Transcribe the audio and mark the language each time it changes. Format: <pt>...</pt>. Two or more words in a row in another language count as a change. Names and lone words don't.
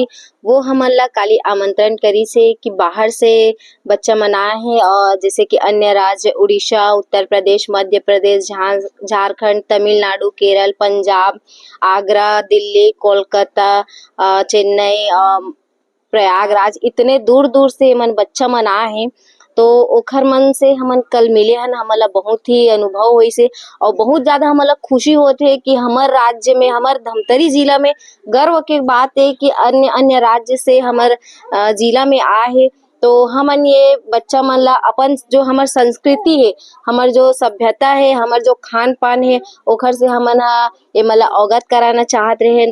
<hne>वो हमन ला काली आमंत्रण करी से कि बाहर से बच्चा मन आए हैं और जैसे कि अन्य राज्य उड़ीसा, उत्तर प्रदेश, मध्य प्रदेश, झारखंड, तमिलनाडु, केरल, पंजाब, आगरा, दिल्ली, कोलकाता, चेन्नई, प्रयागराज, इतने दूर-दूर से मन बच्चा मन आए हैं। तो ओखर मन से हमन कल मिले हन, हमला बहुत ही अनुभव होइस हे और बहुत ज़्यादा हमला खुशी होत हे कि हमर राज्य में, हमर धमतरी जिला में गर्व के बात है कि अन्य राज्य से हमर जिला में आए हे। तो हमन ये बच्चा मन ला अपन जो हमर संस्कृति है, हमर जो सभ्यता है, हमर जो खान-पान है, ओखर से हमन ह ए मन ला अवगत कराना चाहत रहेन।</hne>